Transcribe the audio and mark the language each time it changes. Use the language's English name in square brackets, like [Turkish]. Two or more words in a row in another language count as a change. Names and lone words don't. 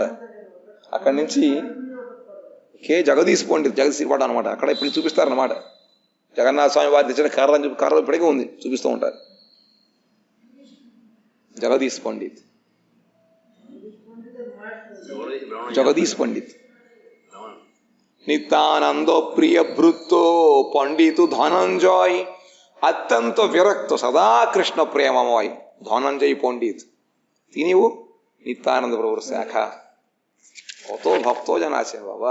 [Telugu] అక్కడి నుంచి జగదీశ్ పాట అనమాట. అక్కడ ఇప్పుడు చూపిస్తారనమాట. జగన్నాథ స్వామి వారి తెచ్చిన కర్ర ఇప్పటికీ ఉంది, చూపిస్తూ ఉంటారు. [Bangla] జగదీశ్ పండిత్ নিত্যানন্দ প্রিয় ভৃত্য পণ্ডিত ধনঞ্জয় অত্যন্ত বিরক্ত সদা কৃষ্ণ প্রেমময় ধনঞ্জয় পণ্ডিত, তিনিও নিত্যানন্দ প্রভুর শাখা। কত ভক্তজন আছেন বাবা।